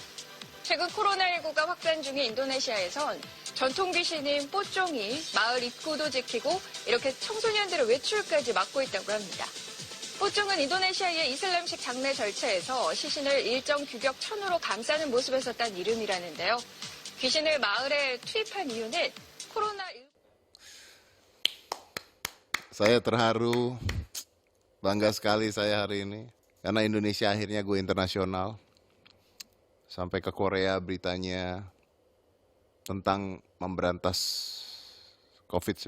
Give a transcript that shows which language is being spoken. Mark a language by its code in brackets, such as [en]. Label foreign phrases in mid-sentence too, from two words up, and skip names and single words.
[ko] 최근 코로나19가 확산 중인 인도네시아에선 전통 귀신인 뽀쫑이 마을 입구도 지키고 이렇게 청소년들의 외출까지 막고 있다고 합니다. 뽀쫑은 인도네시아의 이슬람식 장례 절차에서 시신을 일정 규격 천으로 감싸는 모습에서 딴 이름이라는데요. 귀신을 마을에 투입한 이유는 코로나19... [id] Saya terharu, bangga sekali saya hari ini. Karena Indonesia akhirnya [en] go internasional. [id] Sampai ke Korea beritanya tentang memberantas COVID-19.